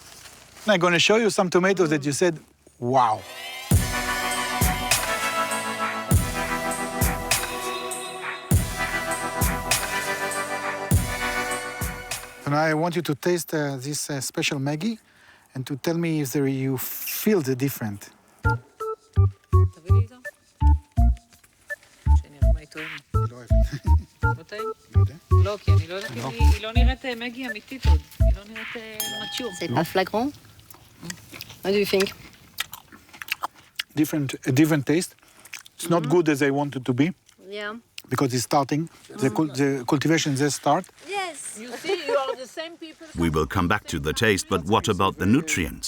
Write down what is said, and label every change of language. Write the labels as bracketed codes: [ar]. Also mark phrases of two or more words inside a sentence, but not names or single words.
[en] I'm going to show you some tomatoes that you said, wow. And I want you to taste this special Maggi and to tell me if you feel the difference. [he] תביא לי איתו. שנראה מה היא טוענת. לא אוהב. לא טעים? לא יודע. לא, כי אני לא יודעת אם היא לא נראית מגי אמיתית עוד. היא לא נראית מצ'ור. [fr] C'est pas flagrant? [en] What do you think? A different taste. It's not good as I want it to be, Yeah. because it's starting. The cultivation just start. Yes. You see, you are the same people. We will come back to the taste, but what about the nutrients?